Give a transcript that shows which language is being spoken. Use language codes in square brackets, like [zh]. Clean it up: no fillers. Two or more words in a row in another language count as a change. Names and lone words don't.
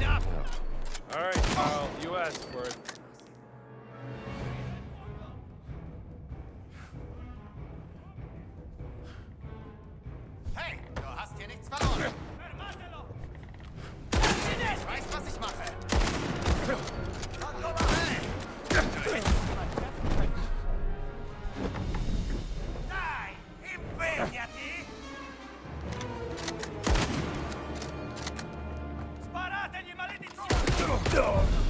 [en] Yeah. All right, Kyle, you asked for it. [de] Hey, du hast hier nichts verloren. Ich weiß, was ich mache. [it] Dai, impegnati! Sparategli, maledizione!